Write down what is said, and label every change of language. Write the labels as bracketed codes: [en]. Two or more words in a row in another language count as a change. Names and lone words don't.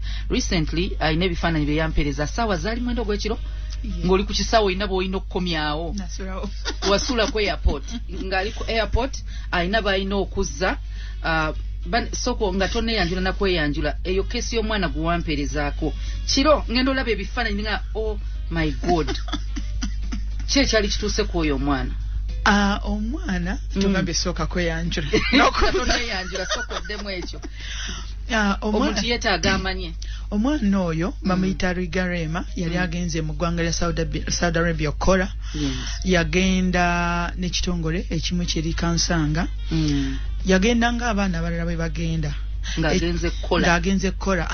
[lg] Recently ayina ebifaananyi bye yampeereza ssaawa zaali 9 ogw'ekiro ng'oli ku kisaawe olina bw'olina okukomyawo wasula ku airport ng'ali ku airport ayina b'alina okuzza soko nga toneyanjula na kweyanjula eyo kesi y'omwana gwe wampeerezaako kiro ngenda olaba ebifaananyi nga [en] oh my god [lg] kyekyali kituuse ku oyo omwana omwana tugambye soka kweyanjula nokuyanjula sokoddemu ekyo omuntu yetaaga amanye omwana oyo bamuyita Rigarema yali agenze mu ggwanga lya Saudi Arabia okukola yagenda n'ekitongole ekimu kiri Kansanga yagenda ng'abaana abalala bwe bagenda ng'agenze kukola.